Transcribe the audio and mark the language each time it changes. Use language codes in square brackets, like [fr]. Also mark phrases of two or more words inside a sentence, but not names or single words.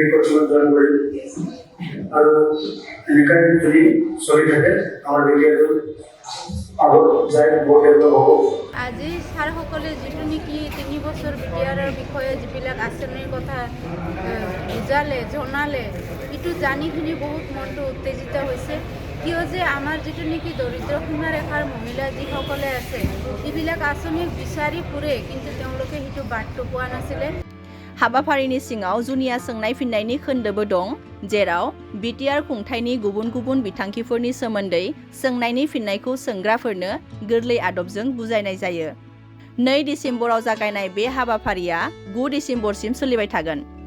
[en] coaching join [as] করি আৰু এনেকৈ যদি চলি থাকে আমাৰ বিটিআৰটো আগত যায় বহুত ডেভেলপ হ'ব। আজি ছাৰসকলে যিটো নেকি 3 বছৰ বিটিআৰৰ বিষয়ে যিবিলাক আঁচনিৰ কথা বুজালে জনালে এইটো জানি শুনি বহুত মনটো উত্তেজিত হৈছে। কিয় যে আমাৰ যিটো নেকি দৰিদ্ৰ সীমাৰেখাৰ মহিলা যিসকলে আছে এইবিলাক আঁচনি বিচাৰি ফুৰে কিন্তু তেওঁলোকে সেইটো বাটটো পোৱা নাছিলে। [brx] हाबाफारिनि सिङाव जुनिया सोंनाय फिन्नायनि खोन्दोबो दं जेराव बिटिआर खुंथायनि गुबुन गुबुन बिथांखिफोरनि सोमोन्दै सोंनायनि फिन्नायखौ सोंग्राफोरनो गोरलै आदबजों बुजायनाय जायो। 2 डिसेम्बराव जागायनाय बे हाबाफारिया 9 डिसेम्बरसिम सोलिबाय थागोन।